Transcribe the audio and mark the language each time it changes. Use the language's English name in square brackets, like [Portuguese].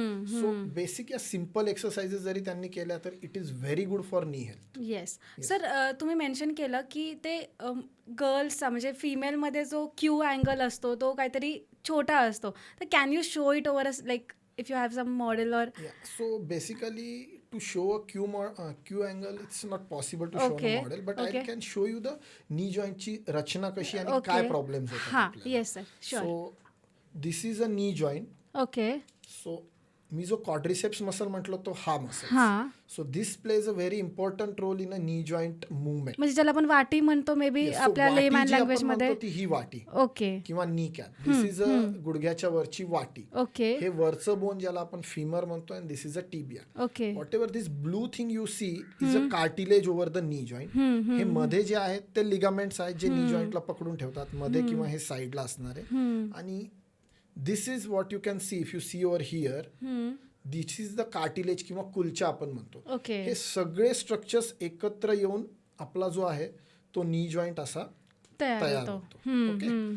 [Marathi] So basic या simple exercises जरी त्यांनी केल्या तर [English] It is very good for knee health. [Marathi] येस सर, तुम्ही मेन्शन केलं की ते गर्ल्सचा म्हणजे फिमेलमध्ये जो क्यू अँगल असतो तो काहीतरी छोटा असतो, तर [English] Can you show it over like if you have some model or so basically to show a Q angle it's not possible to show Okay. a model, but Okay. I can show you the knee joint [Marathi] ची रचना कशी आणि Okay. काय problems होतात हां, आपल्याला. [English] yes sir, sure. So this is a knee joint. Okay. [Marathi] So मी जो quadriceps muscle म्हटलो तो हा मसल. हां, [English] So this plays a very important role in a knee joint movement. [Marathi] म्हणजे ज्याला आपण वाटी म्हणतो मे बी आपल्या लेमॅन लँग्वेज मध्ये. ती ही वाटी ओके. किंवा नी कॅप, दिस इज अ गुडघ्याच्या वरची वाटी. ओके. हे वरचं बोन ज्याला आपण फिमर म्हणतो आणि [English] This is a tibia. Okay. whatever this blue thing you see is a cartilage over the knee joint. [Marathi] हे मध्ये जे आहेत ते लिगामेंट्स आहेत जे नी जॉईंटला पकडून ठेवतात मध्ये किंवा हे साईडला असणारे. [English] आणि this is what you can see if you see over here, this is the cartilage [Marathi] किंवा कुलचा आपण म्हणतो. ओके. हे सगळे स्ट्रक्चर्स एकत्र येऊन आपला जो आहे तो नी जॉईंट असा तयार होतो. ओके.